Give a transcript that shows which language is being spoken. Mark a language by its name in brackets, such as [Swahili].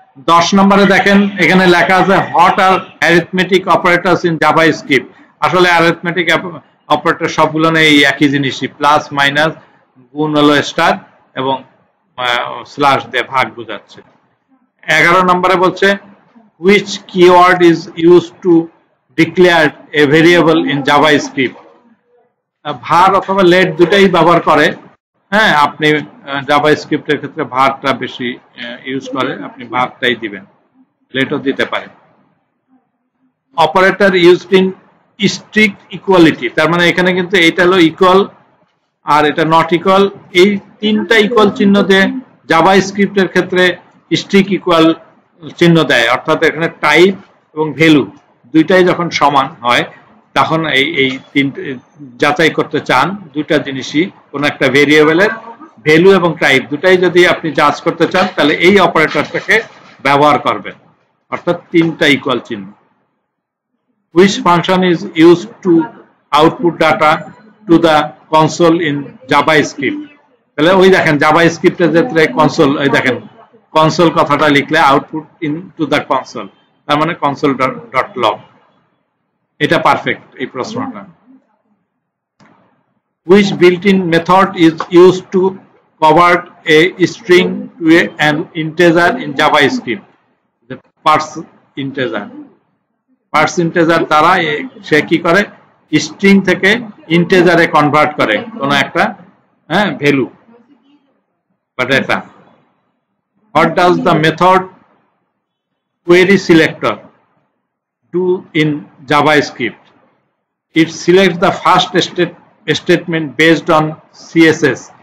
[Bangla] 10 নম্বরে দেখেন এখানে লেখা আছে [English] What are arithmetic operators in JavaScript. [Bangla] আসলে অ্যারিথমেটিক অপারেটর সবগুলো এই একই জিনিসই, প্লাস মাইনাস, গুণ হলো স্টার এবং স্ল্যাশ দিয়ে ভাগ বোঝাচ্ছে। [English] 11 [Bangla] নম্বরে বলছে [English] which keyword is used to declare a variable in JavaScript। [Bangla] var অথবা let দুটাই ব্যবহার করে। হ্যাঁ, আপনি জাভাস্ক্রিপ্টের ক্ষেত্রে ভারটা বেশি ইউজ করে, আপনি ভারটাই দিবেন, লেটও দিতে পারেন। Operator used in strict equality, তার মানে এখানে কিন্তু এটা হলো ইকুয়াল আর এটা নট ইকুয়াল, এই তিনটা ইকুয়াল চিহ্ন দিয়ে জাভাস্ক্রিপ্টের ক্ষেত্রে স্ট্রিক্ট ইকুয়াল চিহ্ন দেয়, অর্থাৎ এখানে টাইপ এবং ভ্যালু দুইটাই যখন সমান হয় তখন এই তিনটে যাচাই করতে চান দুইটা জিনিসই, কোন একটা ভেরিয়েবলের ভ্যালু এবং টাইপ দুটাই যদি আপনি যাচ করতে চান তাহলে এই অপারেটরটাকে ব্যবহার করবেন, অর্থাৎ তিনটা ইকুয়াল চিহ্ন। [English] which function is used to output data to the console in JavaScript। [Bangla] তাহলে ওই দেখেন জাভাস্ক্রিপ্টের ক্ষেত্রে কনসোল, ওই দেখেন কনসোল কথাটা লিখলে [English] output in to the console, [Bangla] তার মানে কনসোল ডট লগ। এটা পারফেক্ট এই প্রশ্নটা। [English] which built-in method is used to convert a string to an integer in JavaScript। [Bangla] the parse integer, parse integer দ্বারা সে কি করে, স্ট্রিং থেকে ইন্টিজারে কনভার্ট করে কোন একটা ভ্যালু বা data. [English] what does the method query selector do in JavaScript? It selects the first statement based on CSS।